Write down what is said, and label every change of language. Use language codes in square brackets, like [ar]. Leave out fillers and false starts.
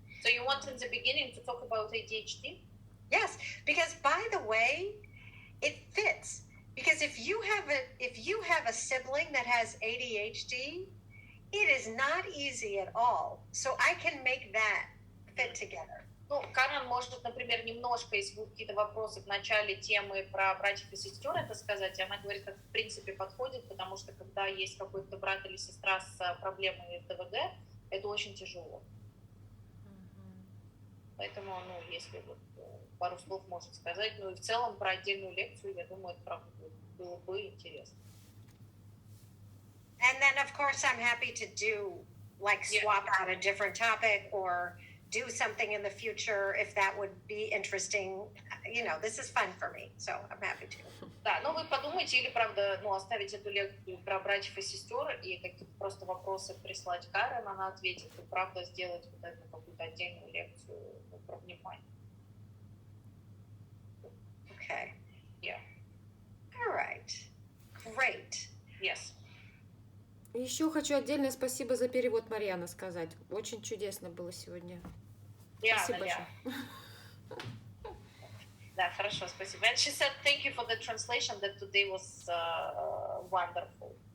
[en] So you want in the beginning to talk about ADHD? Yes, because by the way, it fits. Because if you have a sibling that has ADHD, it is not easy at all. So I can make that fit together. [ru] Ну, Карен может, например, немножко, если будут какие-то вопросы в начале темы про братьев и сестер, это сказать, она говорит, как в принципе подходит, потому что когда есть какой-то брат или сестра с проблемой ДВГ, это очень тяжело. Поэтому, ну, если вот пару слов может сказать, ну и в целом про отдельную лекцию, я думаю, это правда было бы интересно. [en] And then, of course, I'm happy to do, like, swap out a different topic or do something in the future if that would be interesting. You know, this is fun for me, so I'm happy to. [ru] Да, ну вы подумайте, или, правда, ну, оставить эту лекцию про братьев и сестер и какие-то просто вопросы прислать Карен, она ответит, и, правда, сделать вот эту какую-то отдельную лекцию про внимание. [en] Okay. Yeah. All right. Great. Yes. [ru] Еще хочу отдельное спасибо за перевод, Марьяна, сказать. Очень чудесно было сегодня. Спасибо большое. Да, хорошо, спасибо. [en] And she said thank you for the translation, that today was wonderful.